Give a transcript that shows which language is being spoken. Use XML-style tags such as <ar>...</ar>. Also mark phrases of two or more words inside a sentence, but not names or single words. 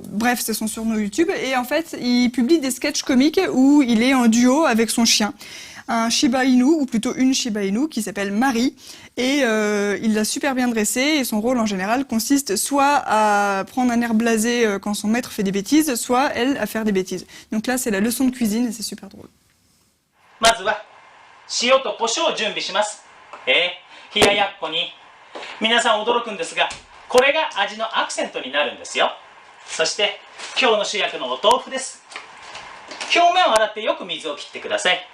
<fr>Bref, c'est son surnom YouTube. Et en fait, il publie des sketchs comiques où il est en duo avec son chien. Un Shiba Inu, ou plutôt une Shiba Inu, qui s'appelle Marie. Et il l'a super bien dressé. Et son rôle, en général, consiste soit à prendre un air blasé quand son maître fait des bêtises, soit elle à faire des bêtises. Donc là, c'est la leçon de cuisine et c'est super drôle.</fr> <ja>まずは塩と胡椒を準備します。冷ややっこに皆さん驚くんですが、これが味のアクセントになるんですよ。そして今日の主役のお豆腐です。表面を洗ってよく水を切ってください。</ja>